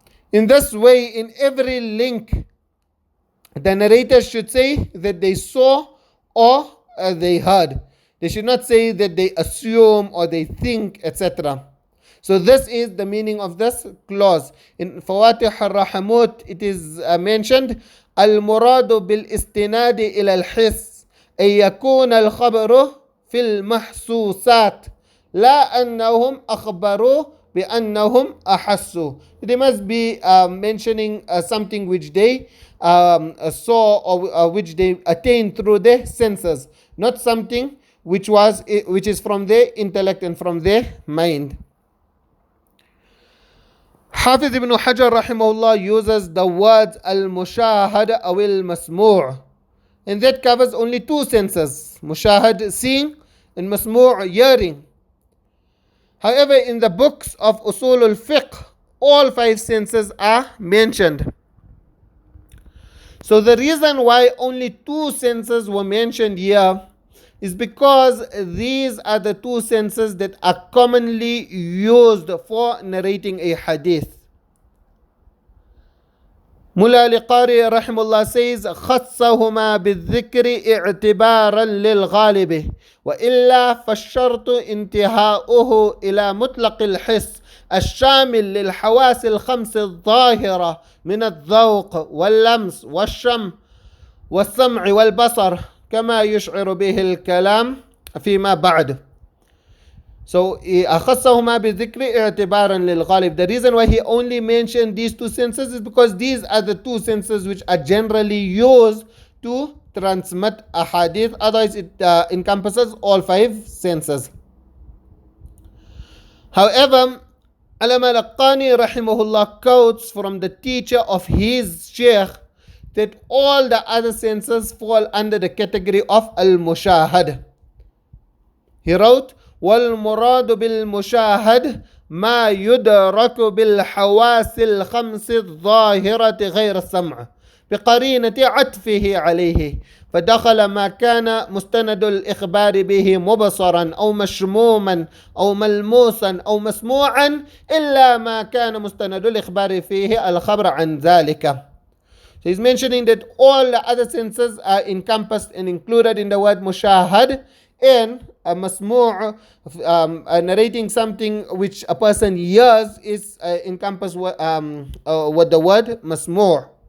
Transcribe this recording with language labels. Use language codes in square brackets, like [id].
[en] In this way, in every link, the narrators should say that they saw or they heard. They should not say that they assume or they think, etc. So this is the meaning of this clause. In Fawatih al-Rahamut, it is mentioned, [ar] المراد بالاستناد إلى الحس أن يكون الخبر في المحسوسات لا أنهم أخبروا بأنهم أحسوا. [en] They must be mentioning something which they saw or which they attained through their senses, not something which is from their intellect and from their mind. Hafiz ibn Hajar rahimahullah uses the words al-mushahad aw al-masmu', and that covers only two senses, mushahad seeing and masmu' hearing. However, in the books of usul al-fiqh, all five senses are mentioned. So the reason why only two senses were mentioned here is because these are the two senses that are commonly used for narrating a hadith. Mullah al-Qari rahimahullah says [ar] خصهما بالذكر اعتبارا للغالب وإلا فالشرط انتهاؤه إلى مطلق الحس الشامل للحواس الخمس الظاهرة من الذوق واللمس والشم والسمع والبصر كما يشعر به الكلام فيما بعد. So أخصهما بالذكر اعتبارا للغالب. [en] The reason why he only mentioned these two senses is because these are the two senses which are generally used to transmit a hadith. Otherwise it encompasses all five senses. However, Allama al-Qani rahimahullah quotes from the teacher of his sheikh that all the other senses fall under the category of al-mushahad. He wrote, [ar] وَالْمُرَادُ بِالْمُشَاهَدِ مَا يُدْرَكُ بِالْحَوَاسِ الْخَمْسِ الظَّاهِرَةِ غَيْرَ السَّمْعِ بقرينة عطفه عليه فدخل ما كان مستند الإخبار به مبصرا أو مشموما أو ملموسا أو مسموعا إلا ما كان مستند الإخبار فيه الخبر عن ذلك. [en] So he's mentioning that all the other senses are encompassed and included in the word mushahad, and a masmu' narrating something which a person hears is encompassed with the word masmu'.